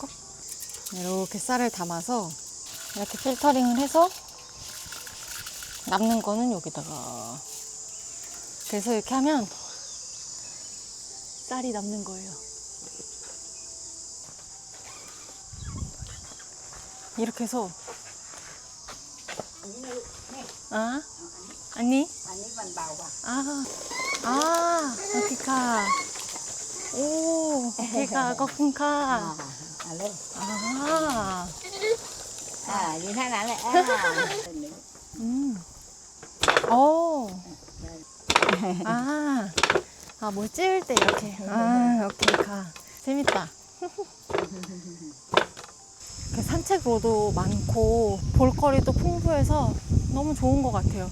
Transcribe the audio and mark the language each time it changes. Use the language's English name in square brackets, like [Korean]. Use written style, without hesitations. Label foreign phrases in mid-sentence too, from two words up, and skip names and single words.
[Korean] 이렇게 쌀을 담아서 이렇게 필터링을 해서 남는 거는 여기다가 그래서 이렇게 하면 쌀이 남는 거예요. 이렇게 해서 아니? [Thai] อันนี้มันเบาอ่ะ [Korean] 여기가 여기가 거군가 [Thai] เอาเลย อยู่ท่านั้นแหละ [Korean] 뭘 찌울 때 이렇게. 오케이, 재밌다. 산책로도 많고 볼거리도 풍부해서 너무 좋은 것 같아요.